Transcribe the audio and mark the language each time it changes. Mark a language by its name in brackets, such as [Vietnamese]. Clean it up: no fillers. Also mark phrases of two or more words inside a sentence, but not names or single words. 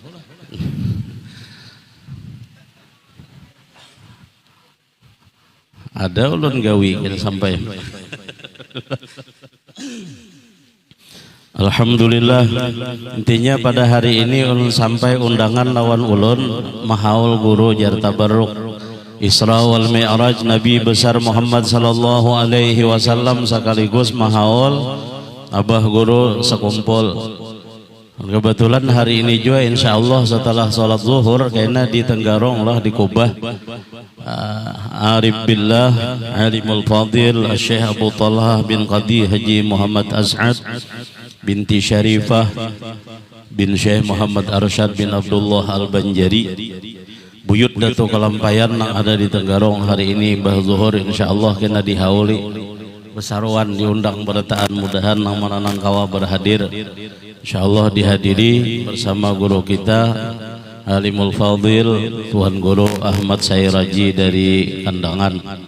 [Banjar] Ada ulun gawi kita sampai. Alhamdulillah, intinya pada hari ini ulun sampai undangan lawan ulun mahaul guru jar tabarruk Isra wal Mi'raj Nabi besar Muhammad [Arabic] صلى الله عليه وسلم, [Banjar] sekaligus mahaul Abah Guru sekumpul. Kebetulan hari ini juga insyaallah setelah sholat zuhur kayaknya di Tenggarong lah, di Kubah, Arif Billah Alimul Fadil Syekh Abu Talha bin Qadi Haji Muhammad As'ad binti Syarifah bin Syekh Muhammad Arsyad bin Abdullah Al-Banjari, buyut Datuk Kalampayan yang ada di Tenggarong hari ini bah zuhur insyaallah kena dihauli besaruan diundang berataan, mudahan nang mananang kawa berhadir insyaallah dihadiri bersama guru kita Alimul Fadil Tuan Guru Ahmad Sairaji dari Kandangan.